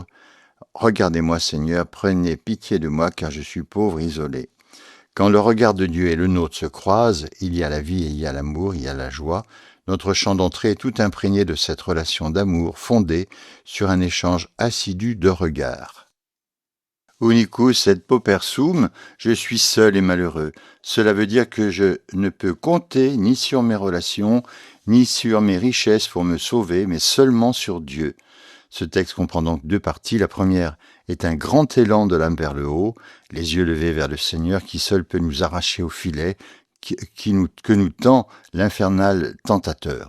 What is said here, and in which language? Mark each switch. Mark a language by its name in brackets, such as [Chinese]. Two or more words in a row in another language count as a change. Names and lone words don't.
[French] Regardez-moi, Seigneur, prenez pitié de moi, car je suis pauvre et isolé. Quand le regard de Dieu et le nôtre se croisent, il y a la vie et il y a l'amour, il y a la joie. Notre chant d'entrée est tout imprégné de cette relation d'amour fondée sur un échange assidu de regards. [Latin] Unicus et pauper sum, [French] je suis seul et malheureux. Cela veut dire que je ne peux compter ni sur mes relations, ni sur mes richesses pour me sauver, mais seulement sur Dieu. Ce texte comprend donc deux parties. La première est un grand élan de l'âme vers le haut, les yeux levés vers le Seigneur qui seul peut nous arracher au filet que nous tend l'infernal tentateur.